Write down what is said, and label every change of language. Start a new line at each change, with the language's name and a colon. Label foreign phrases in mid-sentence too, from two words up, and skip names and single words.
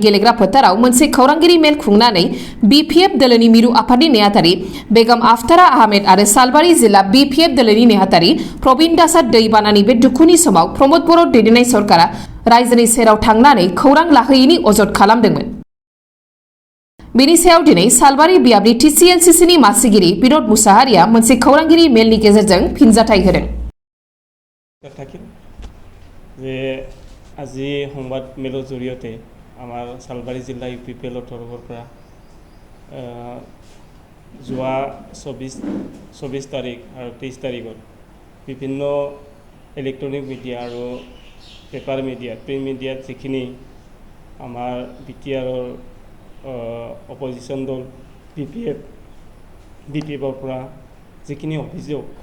Bodo: गेलेग्रा फोथाराव मोनसे खौरांगिरि मेल खुंनानै BPF दोलोनि मिरु आफादनि नेहाथारि बेगम आफ्तारा आहमेद आरो सालबारि जिल्ला BPF दोलोनि नेहाथारि प्रबिन दासआ दैबानानि बे दुखुनि समाव प्रमद बर' दैदेननाय सरकारा रायजोनि सेराव थांनानै खौरां लाहैयैनि अजद खालामदोंमोन बेनि सायाव दिनै सालबारि बियाबनि TCLCC नि मासिगिरि बिनोद मुसाहारिया मोनसे खौरांगिरि मेलनि गेजेरजों फिनजाथाय होदों
Assamese: যে আজি সংবাদ মেলৰ জৰিয়তে আমাৰ সালবাৰী জিলা UPPLৰ তৰফৰ পৰা যোৱা 24 তাৰিখ আৰু 23 তাৰিখত বিভিন্ন
English: electronic media
Assamese: আৰু
English: paper media print mediaত
Assamese: যিখিনি আমাৰ BTRৰ অপজিশ্যন দল BPFৰ পৰা যিখিনি অভিযোগ